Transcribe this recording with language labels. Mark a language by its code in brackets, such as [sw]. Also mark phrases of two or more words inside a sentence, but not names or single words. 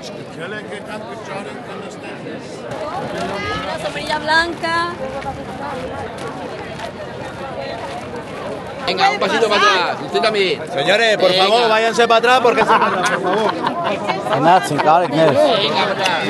[es] Venga, un pasito para atrás, usted también. Señores, por favor, váyanse para atrás porque se para, por favor. [hy] Գնացինք, արեք ներ։ [es] Venga, para atrás.